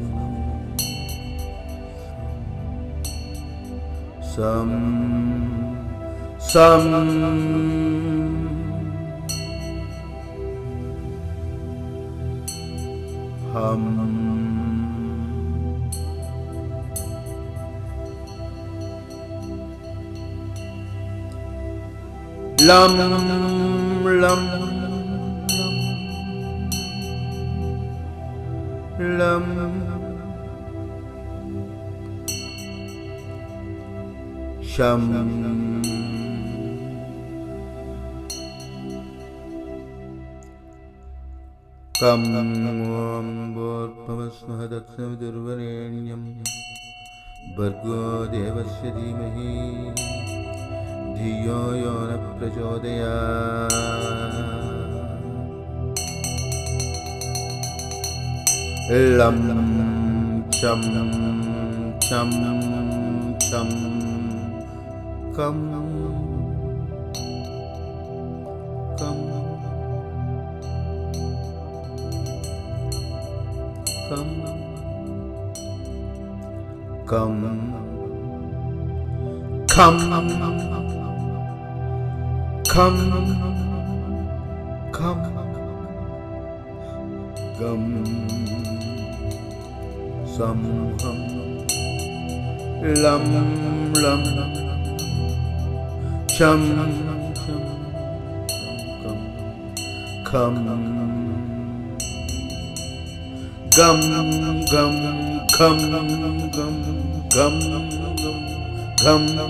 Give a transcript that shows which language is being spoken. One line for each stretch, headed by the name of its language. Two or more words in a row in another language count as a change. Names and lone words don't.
Sanskrit: सम सम हम lam lam lam sham kam भूर्भुवस्सुहदत्सवितुर्वरेण्यं भर्गो देवस्य धीमहि धियो यो न प्रचोदयात् लं चं चं चं कं कं कं कं खं खं खं गं सं हं लं लं शं शं खं गं गं खं गं गं गं